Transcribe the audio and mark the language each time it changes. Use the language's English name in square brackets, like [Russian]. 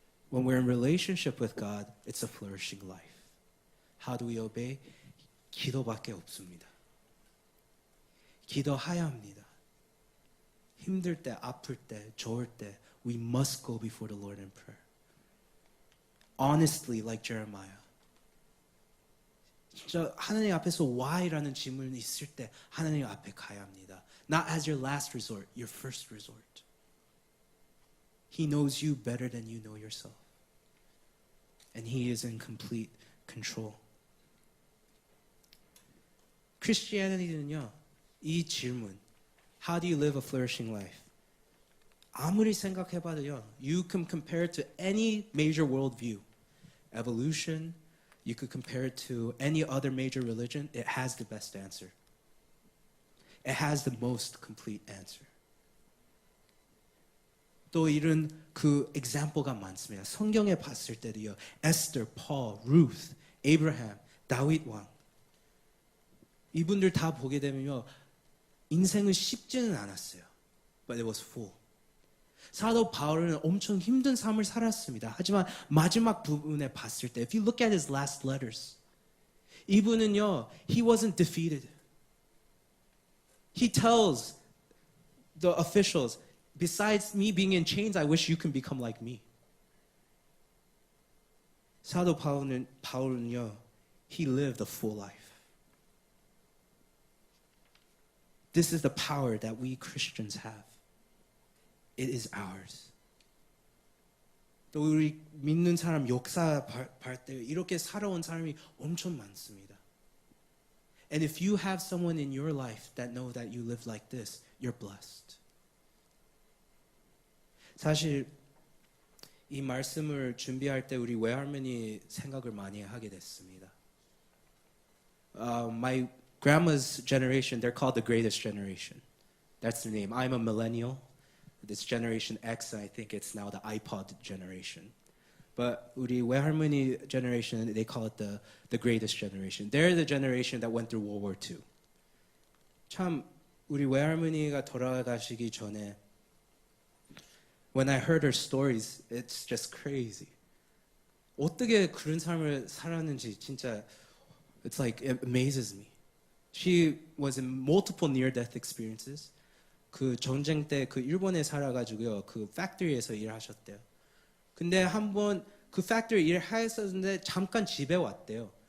[English] When we're in relationship with God, it's a flourishing life. How do we obey? [Korean] 기도밖에 없습니다. 기도해야 합니다. 힘들 때, 아플 때, 좋을 때, [English] we must go before the Lord in prayer. Honestly, like Jeremiah. [Korean] 진짜 하나님 앞에서 why라는 질문이 있을 때 하나님 앞에 가야 합니다. [English] Not as your last resort, your first resort. He knows you better than you know yourself. And He is in complete control. [Korean] Christianity는요, 이 질문, [English] how do you live a flourishing life? [Korean] 아무리 생각해봐도요, [English] you can compare it to any major worldview. Evolution, you could compare it to any other major religion, it has the best answer. It has the most complete answer. [Korean] 또 이런 그 example가 많습니다. 성경에 봤을 때도요, Esther, Paul, Ruth, Abraham, 다윗 왕. 이분들 다 보게 되면요, 인생은 쉽지는 않았어요. [English] But it was full. [Korean] 사도 바울은 엄청 힘든 삶을 살았습니다. 하지만 마지막 부분에 봤을 때, [English] if you look at his last letters, [Korean] 이분은요, [English] he wasn't defeated. He tells the officials, besides me being in chains, I wish you can become like me. [Korean] 사도 바울은요, [English] he lived a full life. This is the power that we Christians have. It is ours. [Korean] 또 우리 믿는 사람 역사 볼 때 이렇게 살아온 사람이 엄청 많습니다. [English] And if you have someone in your life that know that you live like this, you're blessed. [Korean] 사실 이 말씀을 준비할 때 우리 외할머니 생각을 많이 하게 됐습니다. [English] My grandma's generation, they're called the greatest generation. That's their name. I'm a millennial. This generation X, I think it's now the iPod generation. But [Korean] 우리 외할머니 [English] generation, they call it the greatest generation. They're the generation that went through World War II. [Korean] 참 우리 외할머니가 돌아가시기 전에 [English] when I heard her stories, it's just crazy. [Korean] 어떻게 그런 삶을 살았는지 진짜 [English] it's like it amazes me. She was in multiple near-death experiences. [Korean] 그 전쟁 때 그 일본에 살아가지고요, 그 팩토리에서 일하셨대요. 근데 한번 그 팩토리 일하셨는데 잠깐 집에 왔대요.